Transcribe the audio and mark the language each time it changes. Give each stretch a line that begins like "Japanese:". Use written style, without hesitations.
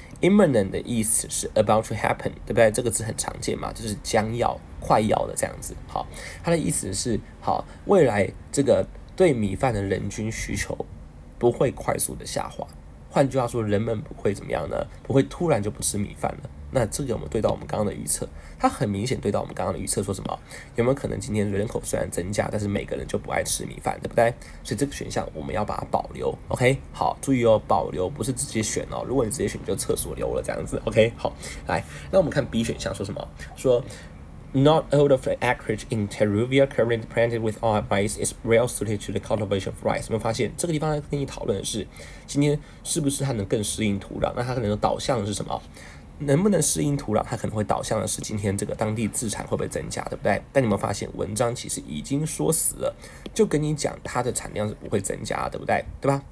Chinese: Imminent 的意思是
English: about to happen，
Chinese: 对不对？这个字很常见嘛，就是将要、快要的这样子。好，它的意思是好，未来这个对米饭的人均需求不会快速的下滑。换句话说，人们不会怎么样呢？不会突然就不吃米饭了。那这个我们对到我们刚刚的预测，它很明显对到我们刚刚的预测说什么？有没有可能今天人口虽然增加，但是每个人就不爱吃米饭，对不对？所以这个选项我们要把它保留 ，OK？ 好，注意保留不是直接选如果你直接选就厕所留了这样子 ，OK？好，来，那我们看 B 选项说什么？说
English: Not all of the acreage in Teruvia currently planted with rice is well suited to the cultivation of rice。
Chinese: 有没有发现这个地方跟你讨论的是，今天是不是它能更适应土壤？那它可能导向的是什么？能不能适应土壤？它可能会导向的是今天这个当地自产会不会增加，对不对？但你有没有发现文章其实已经说死了，就跟你讲它的产量是不会增加，对不对？对吧？